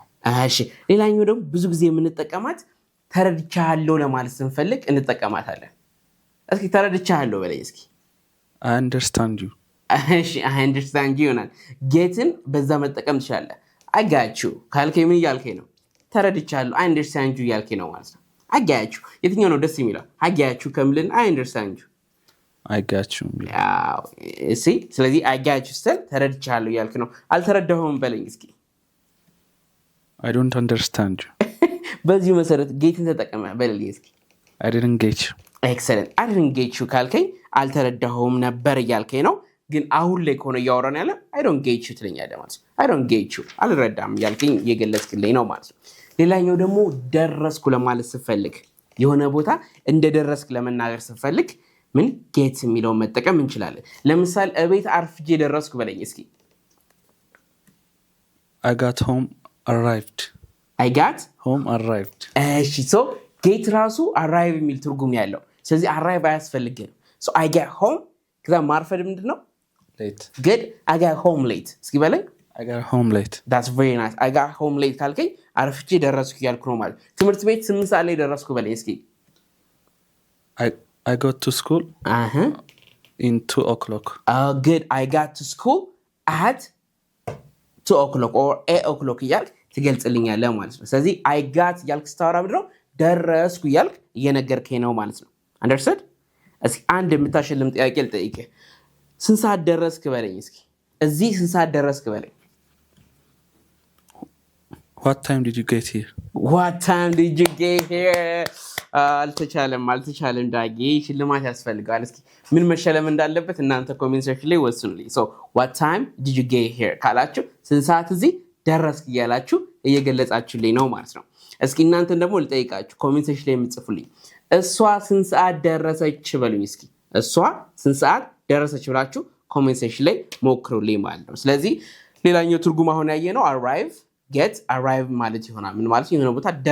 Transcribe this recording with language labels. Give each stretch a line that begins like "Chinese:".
Amharic: እሺ ሌላኛው ደግሞ ብዙ ጊዜ የምንጠቀማት ተረድቻለሁ ለማለት ስንፈልግ እንጠቀማታለን። እስኪ ተረድቻለሁ በለኝ እስኪ።
English: I understand you.
Amharic: እሺ
English: I understand you
Amharic: ይሆናል። ጌትን በዛ መጠቀም ትችላለህ።
English: I got you
Amharic: ካልከኝ ምን እያልከኝ ነው? ተረድቻለሁ
English: I understand you
Amharic: እያልከኝ ነው ማለት ነው።
English: I got you
Amharic: የትኛው ነው ደስ የሚለው?
English: I got you
Amharic: ከምልን
English: I understand you I got you
Amharic: ያው እሺ ስለዚህ
English: I got you
Amharic: ስትል ተረድቻለሁ እያልክ ነው። አልተረዳሁም በለኝ እስኪ።
English: I don't understand you.
Amharic: በዚህ መሰረት ጌትን ተጠቀመ በለኝ እስኪ።
English: I didn't get you. excellent I didn't get you
Amharic: ካልከኝ አልተረዳሁም ነበር እያልከኝ ነው። ግን አሁን ላይ ከሆነ እያወራን ያለ
English: I don't get you
Amharic: ትለኛለህ ማለት ነው። I don't get you አልረዳም እያልከኝ እየገለጽክልኝ ነው ማለት ነው። ሌላኛው ደግሞ ደረስኩ ለማለት ስፈልግ የሆነ ቦታ እንደደረስክ ለመናገር ስፈልግ ምን ጌት የሚለውን መጠቀም እንችላለን። ለምሳሌ እቤት አርፍጄ ደረስኩ በለኝ እስኪ።
English: I got home arrived. I got home arrived.
Amharic: እሺ
English: so
Amharic: ጌት ራሱ arrive የሚል ትርጉም ያለው። ስለዚህ arrive አያስፈልግም።
English: so I get home
Amharic: ከዛ ማርፈድ ምንድነው?
English: late. good I got home late
Amharic: እስኪ በለኝ።
English: I got home late. that's very nice I got home late
Amharic: ካልከኝ አርፍጄ ደረስኩ ያልኩ ነው ማለት። ትምህርት ቤት 8 ሰዓት ላይ ደረስኩ በለኝ እስኪ።
English: I got to school in 2 o'clock. good I got to school at 2 o'clock or 8 o'clock
Amharic: እያልክ ትገልጽልኛለህ ማለት ነው። ስለዚህ
English: I got
Amharic: ያልክ ስታወራ ምንድነው? ደረስኩ ያልክ እየነገርከኝ ነው ማለት ነው።
English: understood?
Amharic: እስኪ አንድ የምታሸልም ጥያቄ ልጠይቅህ። ስንት ሰዓት ደረስክ በለኝ እስኪ። እዚህ ስንት ሰዓት ደረስክ በለኝ።
English: What time did you get here? What time did you get here?
Amharic: አልተቻለም ዳጊ ሽልማት ያስፈልጋል። እስኪ ምን መሸለም እንዳለበት እናንተ ኮሜንት ሴክሽን ላይ ወስኑልኝ።
English: so what time did you get here
Amharic: ካላችሁ ስንት ሰዓት እዚህ ደረስክ እያላችሁ እየገለጻችሁልኝ ነው ማለት ነው። እስኪ እናንተን ደግሞ ልጠይቃችሁ ኮሜንት ሴክሽን ላይ የምትጽፉልኝ እሷ ስንት ሰዓት ደረሰች በሉኝ እስኪ። እሷ ስንት ሰዓት ደረሰች ብላችሁ ኮሜንት ሴክሽን ላይ ሞክሩልኝ ማለት ነው። ስለዚህ ሌላኛው ትርጉም አሁን ያየነው
English: arrive get arrive
Amharic: ማለት ይሆናል። ምን ማለት የሆነ ቦታ